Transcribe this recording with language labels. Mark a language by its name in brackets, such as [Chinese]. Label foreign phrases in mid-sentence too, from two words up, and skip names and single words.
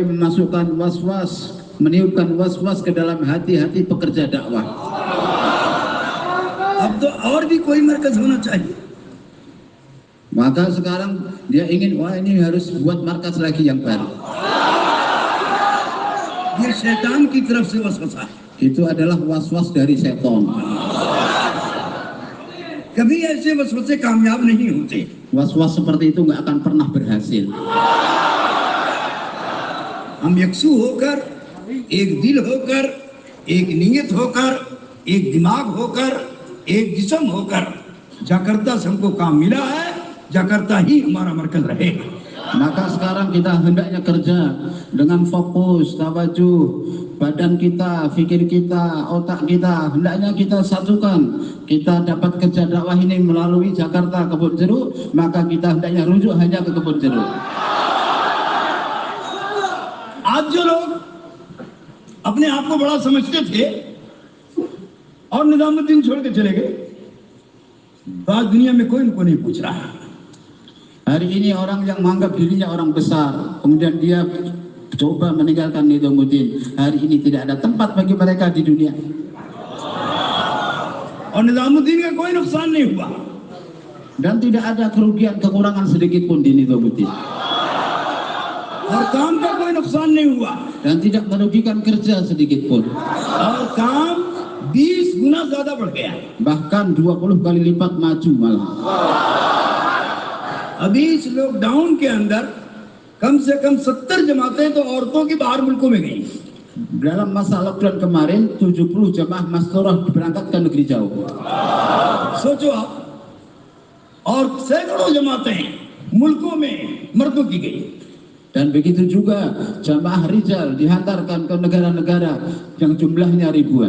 [Indonesian] memasukkan was-was, meniupkan was-was ke dalam hati-hati pekerja dakwah. [Hindi] अब तो और भी कोई मरकज होना चाहिए. [Indonesian] Maka sekarang dia ingin, wah ini harus buat markas lagi yang baru. [Hindi] ये शैतान की तरफ से वसवसा है. [Indonesian] Itu adalah was-was dari setan. [Hindi] कभी ऐसे वसवसे कामयाब नहीं होते. [Indonesian] Was-was seperti itu nggak akan pernah berhasil. [Hindi] हम यकसू होकर, एक दिल होकर, एक नीयत होकर, एक दिमाग होकर, एक जिस्म होकर जकार्ता से हमको काम मिला है. जकार्ता ही हमारा मरकज रहेगा. [Indonesian] Maka sekarang kita hendaknya kerja dengan fokus, tawajuh, badan kita, fikir kita, otak kita, hendaknya kita satukan. Kita dapat kerja dakwah ini melalui Jakarta Kebonjeruk, maka kita hendaknya rujuk hanya ke Kebonjeruk. [Hindi] आज जो लोग अपने आप को बड़ा समझते थे और निजामुद्दीन छोड़ के चले गए, आज दुनिया में कोई उनको नहीं पूछ रहा है. [Indonesian] Hari ini orang yang menganggap dirinya orang besar, kemudian dia coba meninggalkan Nizamuddin. Hari ini tidak ada tempat bagi mereka di dunia. [Hindi] और निजामुद्दीन का कोई नुकसान नहीं हुआ. [Indonesian] Dan tidak ada kerugian kekurangan sedikit pun di Nizamuddin. [Hindi] और काम का कोई नुकसान नहीं हुआ. [Indonesian] Dan tidak merugikan kerja sedikit pun. [Hindi] और काम 20 गुना ज्यादा बढ़ गया. [Indonesian] Bahkan 20 kali lipat maju malah. [Hindi] अभी इस लॉकडाउन के अंदर कम से कम 70 जमातें तो औरतों की बाहर मुल्कों में गई. [Indonesian] Dalam masa lockdown kemarin 70 jamaah masturah diberangkatkan negeri jauh. [Hindi] सोचो आप. और सैकड़ों जमातें मुल्कों में मर्दों की गई. [Indonesian] Dan begitu juga jamaah rijal dihantarkan ke negara-negara yang jumlahnya ribuan.